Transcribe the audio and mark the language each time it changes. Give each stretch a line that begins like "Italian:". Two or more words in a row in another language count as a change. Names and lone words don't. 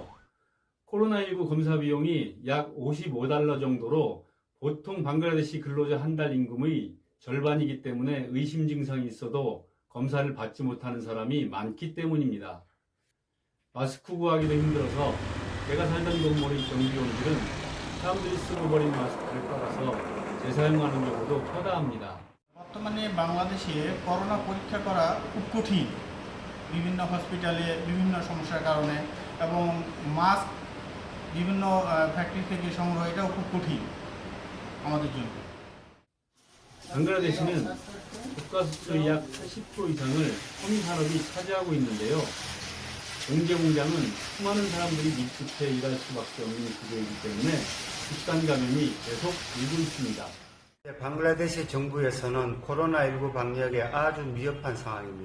Korean: 코로나19 검사 비용이 약 55달러 정도로 보통 방글라데시 근로자 한 달 임금의 절반이기 때문에 의심 증상이 있어도 검사를 받지 못하는 사람이 많기 때문입니다. 마스크 구하기도 힘들어서 제가 살던 건물의 경비원들은 사람들이 쓰고 버린 마스크를 빨아서 재사용하는 경우도 허다합니다.
Bangla: বর্তমানে বাংলাদেশে করোনা পরীক্ষা করা খুব কঠিন বিভিন্ন হসপিটালে বিভিন্ন সমস্যার কারণে এবং মাস্ক বিভিন্ন ফ্যাক্টরি থেকে সংগ্রহ এটাও খুব কঠিন আমাদের জন্য
Korean: 방글라데시는 국가 수출의 약 80% 이상을 섬유산업이 차지하고 있는데요. 공개 공장은 수많은 사람들이 밀집해 일할 수밖에 없는 구조이기 때문에 집단 감염이 계속 일고 있습니다. 방글라데시 정부에서는 코로나19 방역에 아주 미흡한 상황입니다.